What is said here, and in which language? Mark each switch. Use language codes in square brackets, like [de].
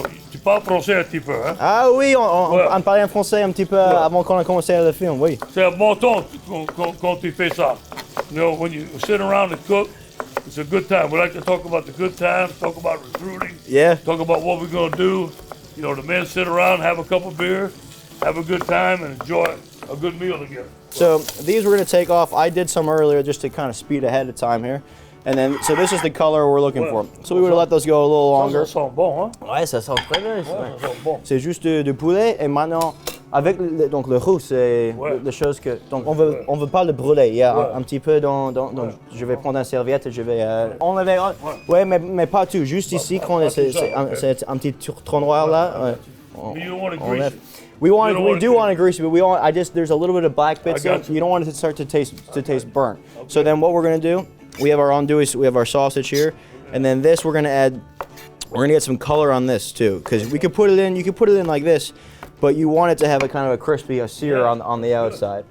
[fr] Tu parles français un petit peu, hein? Ah oui, on parlait en français un petit peu avant qu'on ait commencé le film, oui. C'est un bon temps quand tu fais ça. [en] When you sit around and cook, it's a good time. We like to talk about the good times, talk about recruiting, talk about what we're going to do. The men sit around, have a couple beers, have a good time, and enjoy a good meal together. So these we're going to take off. I did some earlier just to kind of speed ahead of time here. And then, so this is the color we're looking for. So we would let those go a little longer. [fr] Ça sent bon, hein? Ouais, ça sent très bien. Ça sent bon. C'est juste de poulet et maintenant avec donc le roux c'est des choses que donc on veut pas le brûler. Il y a un petit peu donc je vais prendre une serviette et je vais enlever. Ouais, mais pas tout. Juste ici quand c'est un petit tronc noir là. [en] You don't want to grease it. We do want it greasy, but there's a little bit of black bits there. You don't want it to start to taste burnt. Okay. So then what we're gonna do, we have our sausage here, and then this we're gonna get some color on this too, because you could put it in like this, but you want it to have a kind of a crispy sear on the outside.